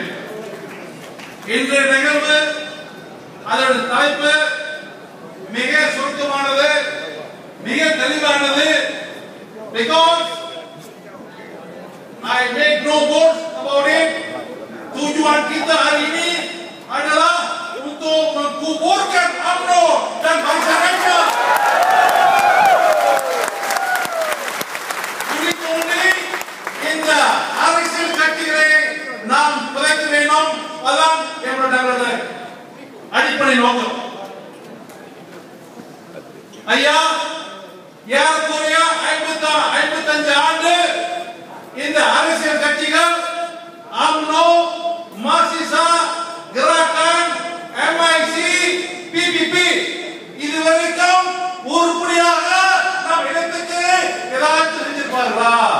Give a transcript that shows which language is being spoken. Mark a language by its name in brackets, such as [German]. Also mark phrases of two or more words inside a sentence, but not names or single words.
[Tamil] இன்றைய நிகழ்வு அதோட தலைப்பு மிக சுருக்கமானது, மிக தெளிவானது. [English] Because I make no boast about it. [Malay] Tujuan kita hari ini adalah untuk menguburkan UMNO dan bangsa Raja. [Tamil] Ini இந்த அரசியல் கட்சிகளை நாம் குறைக்க வேண்டும். அதான் என்னுடைய அடிப்படை நோக்கம். ஐயா, ஏறக்குறைய 55 ஆண்டு இந்த அரசியல் கட்சிகள் UMNO, மார்க்சிசா, Gerakan, MIC, PPP இதுவரைக்கும் உருப்படியாக நாம் இடத்துக்கு ஏதாச்சும் செஞ்சிருப்பார்களா?